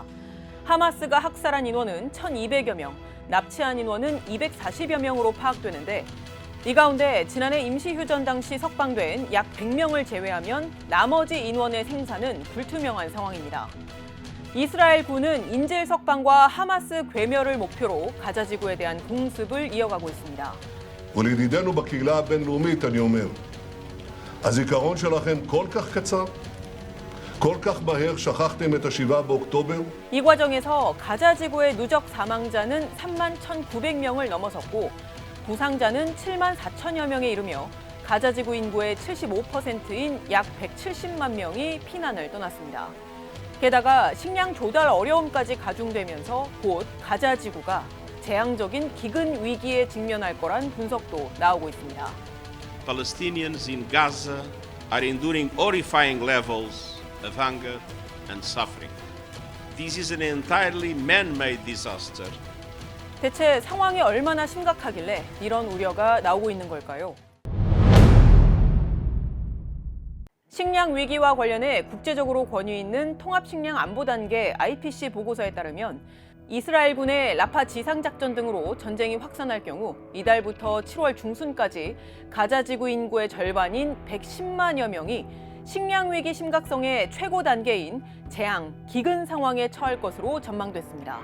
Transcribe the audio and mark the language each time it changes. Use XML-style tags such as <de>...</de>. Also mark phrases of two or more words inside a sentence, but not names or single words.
<ko>하마스가 학살한 인원은 1,200여 명, 납치한 인원은 240여 명으로 파악되는데 이 가운데 지난해 임시휴전 당시 석방된 약 100명을 제외하면 나머지 인원의 생사는 불투명한 상황입니다. 이스라엘 군은 인질 석방과 하마스 괴멸을 목표로 가자 지구에 대한 공습을 이어가고 있습니다.</ko> <he>ולידידינו בקהילה הבינלאומית אני אומר, הזיכרון שלכם כל כך קצר? כל כך מהר שכחתם את ה-7 באוקטובר?</he> <ko>이 과정에서 가자 지구의 누적 사망자는 31,900명을 넘어섰고 부상자는 7만 4천여 명에 이르며 가자 지구 인구의 75%인 약 170만 명이 피난을 떠났습니다. 게다가 식량 조달 어려움까지 가중되면서 곧 가자 지구가 재앙적인 기근 위기에 직면할 거란 분석도 나오고 있습니다.</ko> <en>Palestinians in Gaza are enduring horrifying levels of hunger and suffering. This is an entirely man-made disaster.</en> <ko>대체 상황이 얼마나 심각하길래 이런 우려가 나오고 있는 걸까요? 식량 위기와 관련해 국제적으로 권위 있는 통합식량안보단계 IPC 보고서에 따르면 이스라엘군의 라파 지상작전 등으로 전쟁이 확산할 경우 이달부터 7월 중순까지 가자 지구 인구의 절반인 110만여 명이 식량 위기 심각성의 최고 단계인 재앙, 기근 상황에 처할 것으로 전망됐습니다.</ko>